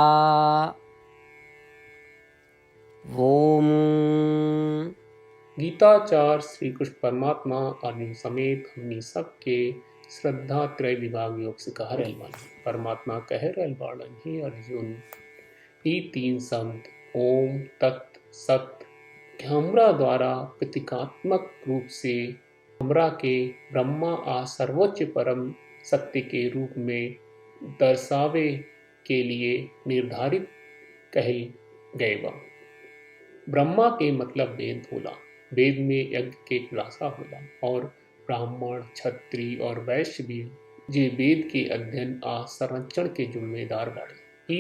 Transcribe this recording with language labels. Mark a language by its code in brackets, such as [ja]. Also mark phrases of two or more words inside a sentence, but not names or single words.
[bho] ओम। गीताचार्य श्री कृष्ण परमात्मा अर्जुन समेत हमनी सबके श्रद्धा त्रय विभाग योग से कह रहल बानी। परमात्मा कह रहल बाड़न, हे अर्जुन, ई तीन शब्द ओम तत् सत हमरा द्वारा प्रतीकात्मक रूप से हमरा के ब्रह्मा आ सर्वोच्च परम सत्य के रूप में दर्शावे के लिए निर्धारित कहल गए बा। ब्रह्मा के मतलब वेद होला, वेद में यज्ञ के खुलासा होला और ब्राह्मण, क्षत्रिय और वैश्य भी जे वेद के अध्ययन आ संरक्षण के जिम्मेदार बाड़े।